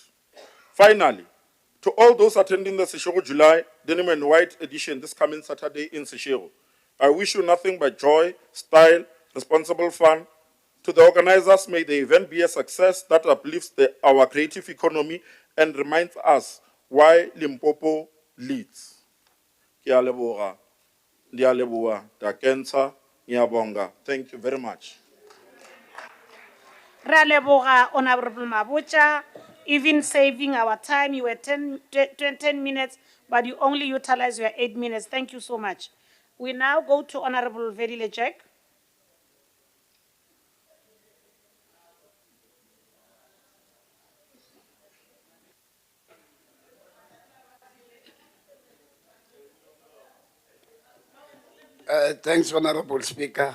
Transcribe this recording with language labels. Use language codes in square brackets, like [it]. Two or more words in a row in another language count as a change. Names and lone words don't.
[en] Finally, to all those attending the Seshego July Denim and White edition this coming Saturday in Seshego, I wish you nothing but joy, style, responsible fun. To the organizers, may the event be a success that uplifts our creative economy and reminds us why Limpopo leads. [nso] Ke a leboga, [ve] ndi a leboga, [nso] Takensa, [zu] ngiyabonga. [en] Thank you very much. [nso] Ra leboga, [en] Honorable Mabucha, even saving our time. You were 10 minutes, but you only utilized your 8 minutes. Thank you so much. We now go to Honorable Verile Jack. Thanks, Honorable Speaker.